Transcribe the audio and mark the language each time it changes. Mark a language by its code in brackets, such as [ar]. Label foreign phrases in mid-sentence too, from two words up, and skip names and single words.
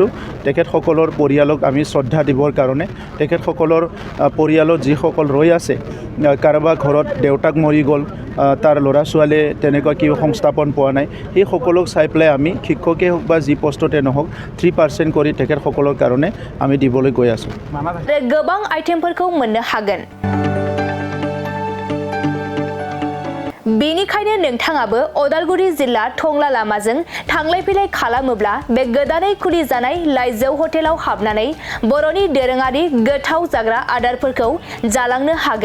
[as] তেখেতসকলৰ পৰিয়ালক আমি শ্ৰদ্ধা দিবৰ কাৰণে তেখেতসকলৰ পৰিয়ালত যিসকল ৰৈ আছে কাৰোবাৰ ঘৰত দেউতাক মৰি গ'ল তাৰ ল'ৰা ছোৱালীয়ে তেনেকুৱা কি সংস্থাপন পোৱা নাই সেই সকলক চাই পেলাই আমি শিক্ষকেই হওক বা যি পষ্টতে নহওক 3% কৰি তেখেতসকলৰ কাৰণে আমি দিবলৈ গৈ আছোঁ। [brx] गोबां आइटेमफोरखौ मोननो हागोन। बेनिखायनो नोंथाङाबो अदालगुरि जिल्ला टंला लामाजों थांलाय फैलाय खालामोब्ला बे गोदानै खुलि जानाय लाइजौ हटेलाव हाबनानै बर'नि दोरोङारि गोथाव जाग्रा आदारफोरखौ जालांनो हागोन।